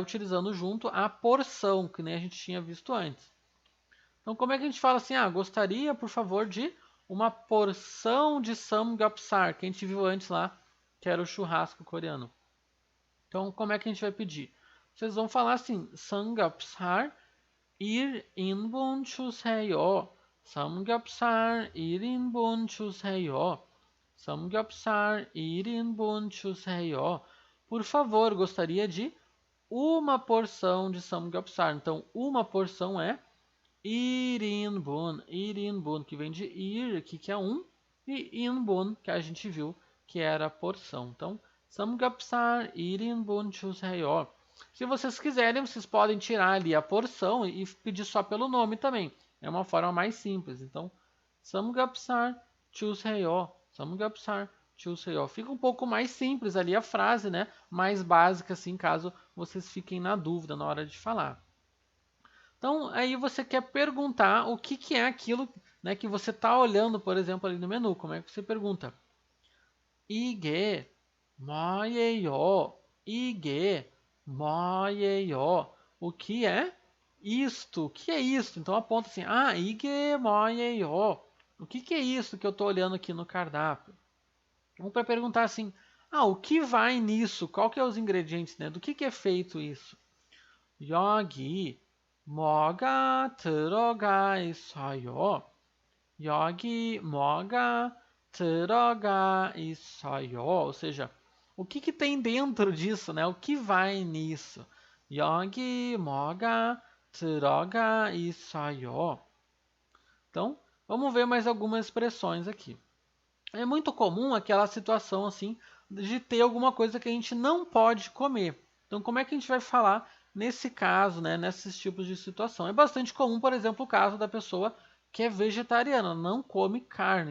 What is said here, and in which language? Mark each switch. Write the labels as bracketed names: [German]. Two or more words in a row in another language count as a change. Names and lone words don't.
[Portuguese] Utilizando junto a porção, que nem a gente tinha visto antes. Então, como é que a gente fala assim? Ah, gostaria, por favor, de uma porção de samgyeopsal, que a gente viu antes lá, que era o churrasco coreano. Então, como é que a gente vai pedir? Vocês vão falar assim, [Korean] samgyeopsal 1인분 주세요. 삼겹살 1인분 주세요. 삼겹살 1인분 주세요. [Portuguese] Por favor, gostaria de uma porção de samgyeopsal. Então, uma porção é 1인분, 1인분, que vem de ir, aqui que é um, e inbun, que a gente viu que era a porção. Então, [Korean] samgyeopsal 1인분 주세요. [Portuguese] Se vocês quiserem, vocês podem tirar ali a porção e pedir só pelo nome também. É uma forma mais simples. Então, [Korean] 삼겹살 주세요. 삼겹살 주세요. [Portuguese] Fica um pouco mais simples ali a frase, né? Mais básica, assim, caso vocês fiquem na dúvida na hora de falar. Então, aí você quer perguntar o que é aquilo, né, que você está olhando, por exemplo, ali no menu. Como é que você pergunta? [Korean] 이게 뭐예요? 이게 뭐예요? [Portuguese] O que é isto? O que é isto? Então aponta assim, [Korean] ah, 이게 뭐예요? [Portuguese] O que é isso que eu estou olhando aqui no cardápio? Vamos para perguntar assim, ah, o que vai nisso? Qual que é os ingredientes, né? Do que é feito isso? [Korean] 여기 뭐가 들어가 있어요? 여기 뭐가 들어가 있어요? [Portuguese] Ou seja, o que tem dentro disso, né? O que vai nisso? [Korean] 여기 뭐가 들어가 있어요? [Portuguese] Então, vamos ver mais algumas expressões aqui. É muito comum aquela situação assim de ter alguma coisa que a gente não pode comer. Então, como é que a gente vai falar nesse caso, né, nesses tipos de situação? É bastante comum, por exemplo, o caso da pessoa que é vegetariana, não come carne.